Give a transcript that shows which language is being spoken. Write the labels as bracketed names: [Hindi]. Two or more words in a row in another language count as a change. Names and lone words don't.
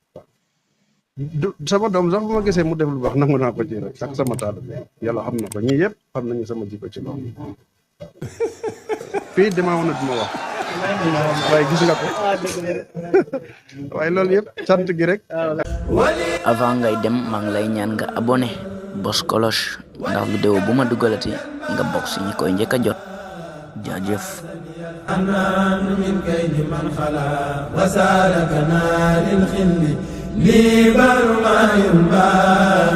[Wolof] sama doom sax bu ma gisee mu def lu baax nangu naa ko ci rek ak sama taal yàlla xam na ko ñii yëpp xam nañu sama jikko ci loolu fii damaa woon duma wax waaye gis nga ko waaye loolu yëpp sant gi rek. avant ngay dem maa ngi lay ñaan nga abonné bos cloche ndax vidéo bu ma dugalati nga bokk si ñi koy njëkk a jot jaajëf. [Arabic] أمان من كيد من خلا وسالكنا للخل لي بر ما ينبغي